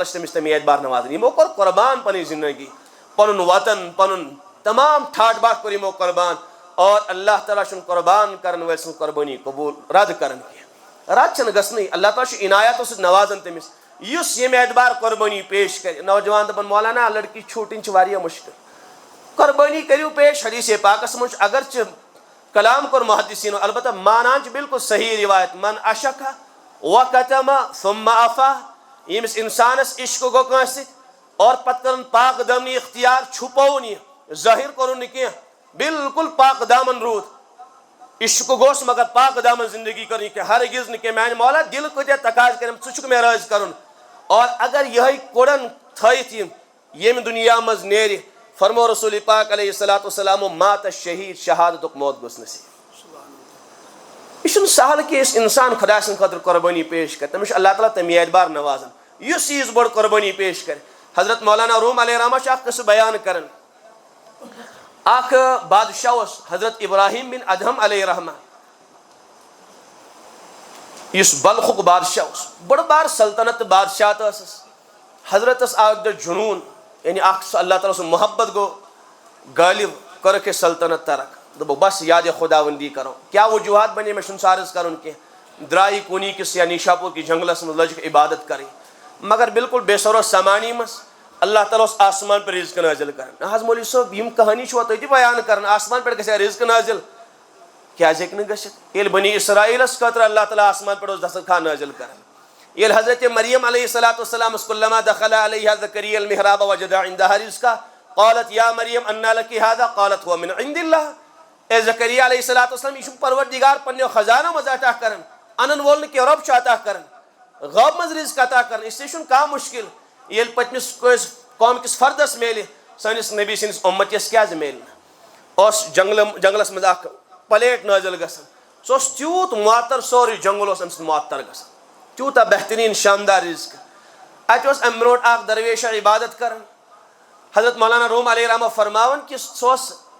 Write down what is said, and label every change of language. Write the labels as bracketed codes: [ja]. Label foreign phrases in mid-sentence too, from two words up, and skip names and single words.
[ks] چھُ تٔمِس تَمہِ اعتبار نوازان یِمو کوٚر قۄربان پنٕنۍ زندگی پنُن وطن پنُن تمام ٹھاٹھ باٹھ کوٚر یِمو قۄربان اور اللہ تعالیٰ چھُنہٕ قۄربان کرن وٲلۍ سٕنٛز قۄربٲنی قبوٗل رد کران کینٛہہ رد چھنہٕ گژھنٕے اللہ تعالیٰ چھُ عنایاتو سۭتۍ نوازان تٔمِس یُس ییٚمہِ اعتبار قۄربٲنی پیش کرِ نوجوان دپان مولانا لڑکی چھوٹٕنۍ چھِ واریاہ مُشکل قۄربٲنی کٔرِو پیش حدیث پاکس منٛز چھُ اگرچہِ کلام کوٚر محدثیٖنو البتہ مانان چھِ بالکل صحیح روایت [ar] من اشکھا وکتما ثم عفا [ks] ییٚمِس انسانس عشق گوٚو کٲنٛسہِ سۭتۍ اور پتہٕ کٔرٕن پاک دامنی اختیار چھُپووُن یہِ ظٲہِر کوٚرُن نہٕ کینٛہہ بالکل پاک دامن روٗد عشق گوٚژھ مگر پاک دامن زندگی کٔرٕنۍ کینٛہہ ہرگز نہٕ کینٛہہ میانہِ مولا دل کۭتیاہ تقاضہٕ کٔرِم ژٕ چھُکھ مےٚ رٲضۍ کرُن اور اگر یِہے کوڑن تھٲیِتھ یِم ییٚمہِ دُنیا منٛز نیرِ فرمو رسول پاک [ar] علیہ الصلوۃ والسلام مات شہید [ks] شہادتُک موت گوٚژھ نصیٖب یہ چھُنہٕ سہل کہِ أسۍ انسان خۄدا سٕنٛدِ خٲطرٕ قۄربٲنی پیش کرِ تٔمِس چھُ اللہ تعالیٰ تَمہِ اعتبار نوازان یُس چیٖز بٔڑ قۄربٲنی پیش کرِ حضرت مولانا روم [ar] علیہ رحمہ [ks] چھُ اکھ قصہٕ بیان کران اکھ بادشاہ اوس حضرت ابراہیم بن ادہم [ar] علیہ رحمہ [ks] یُس بلخُک بادشاہ اوس بٔڑ بار سلطنت تہٕ بادشاہت ٲسٕس حضرتس آو اکہِ دۄہ جنوٗن یعنی اکھ اللہ تعالیٰ سُنٛد محبت گوٚو غٲلب کٔرٕکھ أسۍ سلطنت ترک دوٚپُکھ بس یادِ خداوندی کرو کیٛاہ وجوہات بنے مےٚ چھُنہٕ سُہ عرض کرُن کینٛہہ درٛایہِ کوٗنی کِس یا نیشاپوٗر کِس جنگلس منٛز لٔجِکھ عبادت کرٕنۍ مگر بالکل بے سرو سمانی منٛز اللہ تعالیٰ اوس آسمان پٮ۪ٹھ رِزق نٲزِل کران نہ حظ مولوی صٲب یِم کہانی چھُوا تُہۍ تہِ بیان کران آسمان پٮ۪ٹھ گژھِ ہا رِزق نٲزِل کیٛازِ ہیٚکہِ نہٕ گٔژھِتھ ییٚلہِ بنی اسرائیلس خٲطرٕ اللہ تعالیٰ آسمان پٮ۪ٹھ اوس دسترخوان نٲزِل کران ییٚلہِ [ar] حضرت مریم علیہ الصلوۃ والسلام کُلما دخل علیہا زکریا المحراب وجد عندها رزقا قالت یا مریم انا لک هذا قالت هو من عند اللہ اے زکریا علیہ الصلوۃ والسلام [ks] یہ چھُ پروردگار پننیو خزانو منٛز عطا کران انن وول نہٕ کینٛہہ رۄب چھُ عطا کران غٲب منٛز رزق عطا کران اسلیے چھُنہٕ کانٛہہ مُشکل ییٚلہِ پٔتمِس کٲنٛسہِ قوم کِس فردس میلہِ سٲنِس نبی سٕنٛدِس اُمتِس کیٛازِ میلہِ نہٕ اوس جنگلس منٛز اکھ پلیٹ نٲزِل گژھان سُہ اوس تیوٗت معطر سورُے جنگل اوس أمۍ سُنٛد معطر گژھان تیوٗتاہ بہتریٖن شاندار رزق اتہِ اوس امہِ برونٛٹھ اکھ درویشا عبادت کران حضرت مولانا روم [ar] علیہ رحمہ [ks] فرماوان کہ سُہ اوس